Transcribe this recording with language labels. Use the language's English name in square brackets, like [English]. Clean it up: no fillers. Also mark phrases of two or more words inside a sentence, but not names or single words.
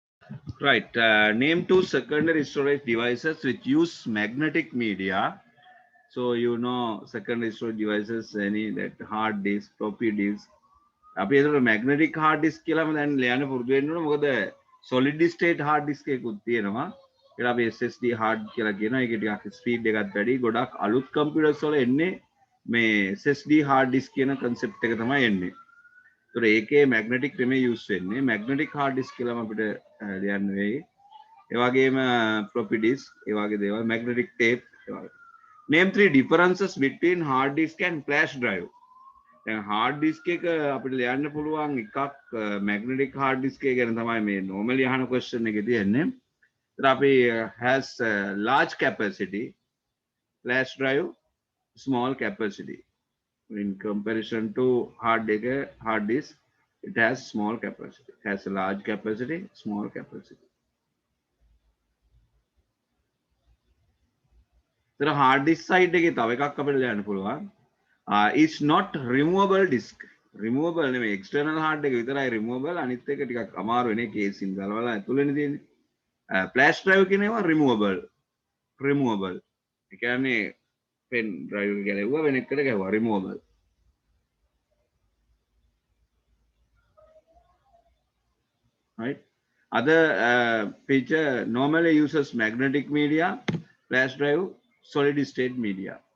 [English] Right. Name two secondary storage devices which use magnetic media. So you know secondary storage devices, any that hard disk, floppy disk. [Sinhala] අපි ඒතර [English] magnetic hard disk [Sinhala] කියලාම දැන් ලියන්න පුරුදු වෙන්න ඕන. මොකද [English] solid state hard disk [Sinhala] එකකුත් තියෙනවා. ඒකට අපි [English] SSD hard [Sinhala] කියලා කියනවා. ඒක ටිකක් ස්පීඩ් එකත් වැඩි. ගොඩක් අලුත් කම්පියුටර්ස් වල එන්නේ මේ [English] SSD hard disk [Sinhala] කියන concept එක තමයි එන්නේ. ඒතර ඒකේ magnetic නෙමෙයි use වෙන්නේ. [English] magnetic hard disk [Sinhala] කියලාම අපිට ලියන්න වෙයි. ඒ වගේම [English] floppy disk, [Sinhala] ඒ වගේ දේවල්, [English] magnetic tape [Sinhala] ඒ වගේ. [English] Name three differences between hard disk and flash drive. [Sinhala] දැන් [English] hard disk [Sinhala] එක අපිට ලියන්න පුළුවන් එකක් [English] magnetic hard disk [Sinhala] එක ගැන තමයි මේ normally අහන question එකේ තියෙන්නේ. ඒතර අපි [English] has large capacity, flash drive small capacity. In comparison to hard disk, it has small capacity. It has a large capacity, small capacity. [Sinhala] ඒතර [English] hard disk side [Sinhala] එකේ තව එකක් අපිට ලියන්න පුළුවන්. [English] It's not removable disk. Removable නෙමෙයි, external hard [Sinhala] එක විතරයි [English] removable. [Sinhala] අනිත් එක ටිකක් අමාරු වෙන්නේ casing ගලවලා ඇතුළේනේ තියෙන්නේ. [English] Flash drive [Sinhala] කියන ඒවා removable. ඒ කියන්නේ [English] pen drive [Sinhala] එක ගැලෙව්වා වෙන එකකට ගැහුවා removable. [English] Right? Other feature normally uses magnetic media, flash drive solid state media.